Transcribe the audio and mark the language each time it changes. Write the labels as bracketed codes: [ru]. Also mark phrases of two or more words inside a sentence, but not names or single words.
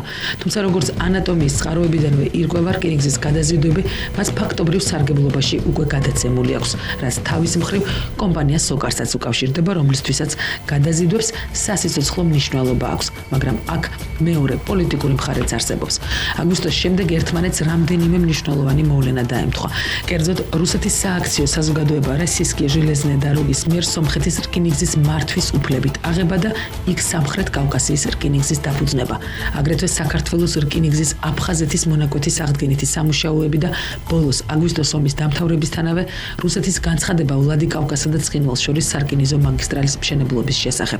[ka] თუმცა როგორც ანატომიის წყაროებიდანვე ირკვევა, რკინიგზის გადაზიდვები მას ფაქტობრივ სარგებლობაში უკვე გადაცემული აქვს, რაც თავის მხრივ კომპანია სოკარსაც უკავშირდება, რომლისთვისაც გადაზიდვებს სასიცოცხლო მნიშვნელობა აქვს, მაგრამ აქ მეორე პოლიტიკური მხარეც არსებობს. აგვისტოს შემდეგ ერთმანეთს რამდენიმე მნიშვნელოვანი მოვლენა დაემთხვა. კერძოდ, რუსეთის სააქციო საზოგადოება Российские железные дороги მიერ სომხეთის რკინიგზის მართვის უფლებით აღება და იქ სამხრეთ კავკასიის რკინიგზის დაფუძნება. აგრეთვე საქართველოს რკინიგზის აფხაზეთის მონაკვეთის აღდგენითი სამუშაოები და ბოლოს აგვისტოს ომის დამთავრებისთანავე რუსეთის განცხადება ვლადიკავკასა და ცხინვალს შორის სარკინიგზო მაგისტრალის მშენებლობის შესახებ.